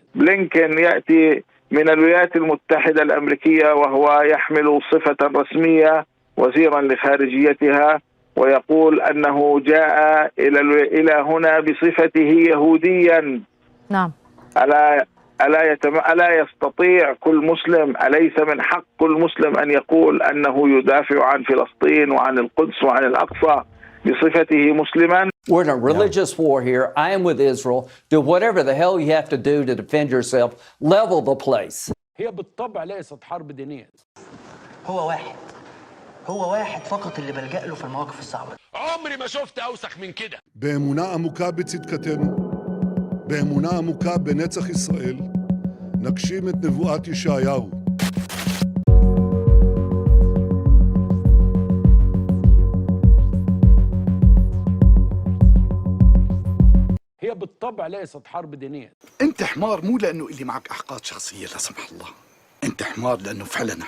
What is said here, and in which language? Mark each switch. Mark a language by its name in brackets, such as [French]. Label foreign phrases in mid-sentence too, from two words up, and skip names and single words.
[Arabic] بلينكن يأتي من الولايات المتحدة الأمريكية وهو يحمل صفة رسمية وزيرا لخارجيتها، ويقول أنه جاء إلى هنا بصفته يهوديا. نعم. ألا يستطيع كل مسلم، أليس من حق كل مسلم أن يقول أنه يدافع عن فلسطين وعن القدس وعن الأقصى بصفته مسلما؟ [English] We're in a religious war here. I am with Israel. Do whatever the hell you have to do to defend yourself. Level the place. [Arabic] هي بالطبع ليست حرب دينية. هو واحد فقط اللي بلجأ له في المواقف الصعبة. عمري ما شفت أوسخ من كده. [Hebrew] באמונה עמוקה בצדקתנו, באמונה עמוקה בנצח ישראל, נגשים את נבואת ישעיהו. [Arabic] هي بالطبع ليست حرب دينية. انت حمار مو لانه اللي معك احقاد شخصيه لا سمح الله، انت حمار لانه فعلا حمار.